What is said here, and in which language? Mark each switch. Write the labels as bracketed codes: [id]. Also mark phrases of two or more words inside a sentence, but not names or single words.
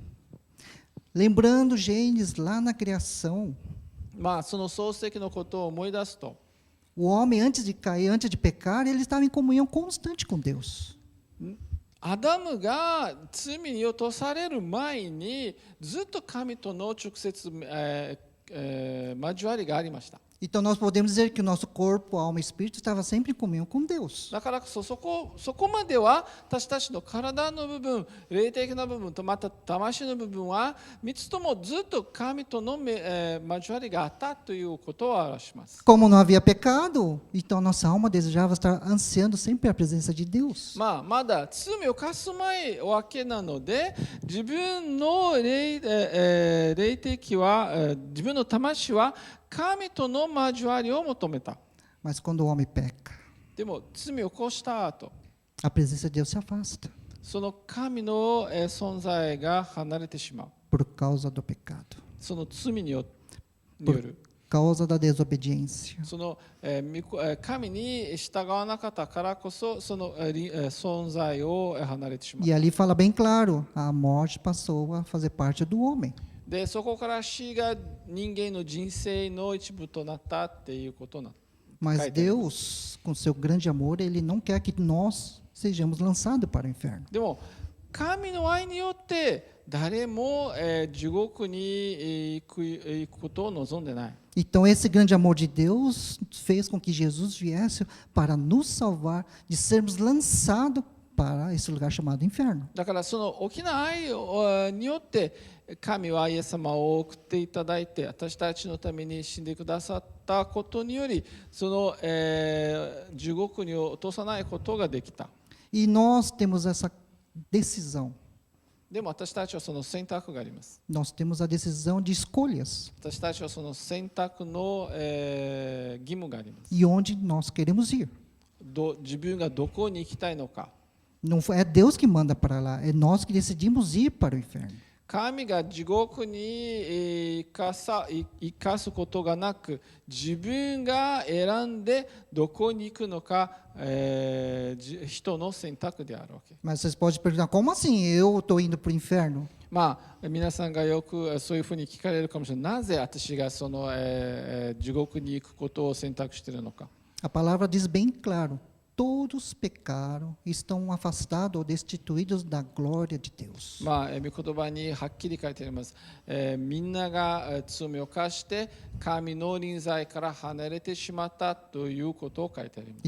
[pt] Lembrando Gênesis lá na criação, [ja] まあその創世記のことを思い出すと、 [pt] o homem antes de cair, antes de pecar, ele estava em comunhão constante com Deus. [ja] アダムが罪に落とされる前にずっと神との直接、交わりがありました。 [pt] Então nós podemos dizer que o nosso corpo, alma e espírito estava sempre em comunhão com Deus. [ja] だからそこまでは私たちの体の部分、霊的な部分とまた魂の部分は3つともずっと神との、交わりがあったということを表します。 [pt] Como não havia pecado, então nossa alma desejava estar ansiando sempre a presença de Deus. [ja] まあ、まだ罪を犯す前わけなので自分の霊的は、自分の魂は神との交わりを求めた。 [pt] Mas quando o homem peca, [ja] でも罪を起こした後、 [pt] a presença de Deus se afasta [ja] その神の存在が離れてしまう。 [pt] por causa do pecado, [ja] その罪による。 [pt] por causa da desobediência. [ja] その神に従わなかったからこそその存在を離れてしまう。 [pt] E ali fala bem claro, a morte passou a fazer parte do homem. [ja] でそこから死が人間の人生の一部となったっていうことなの。 [pt] Mas Deus, com seu grande amor, Ele não quer que nós sejamos lançados para o inferno. [ja] でも神の愛によって誰も地獄に行くことを望んでない。 [pt] Então, esse grande amor de Deus fez com que Jesus viesse para nos salvar de sermos lançados para esse lugar chamado inferno. [ja] だからその大きな愛をによって神はイエス様を送っていただいて私たちのために死んでくださったことによりその、地獄に落とさないことができた。 [pt] E nós temos essa decisão. [ja] でも私たちはその選択があります。 [pt] Nós temos a decisão de escolhas [ja] 私たちはその選択の、義務があります。 [pt] e onde nós queremos ir. [ja] 自分がどこに行きたいのか。 [pt] Não é Deus que manda para lá, é nós que decidimos ir para o inferno. [ja] 神が地獄に生かすことがなく自分が選んでどこに行くのか、人の選択であるわけ。 [pt] Mas vocês podem perguntar, como assim eu estou indo para o inferno? [ja] まあ、皆さんがよくそういうふうに聞かれるかもしれない。なぜ私がその、地獄に行くことを選択しているのか。 [pt] A palavra diz bem claro, todos pecaram, estão afastados ou destituídos da glória de Deus. [ja] まあ、御言葉にはっきり書いてあります。みんなが罪を犯して神の臨在から離れてしまったということを書いてあります。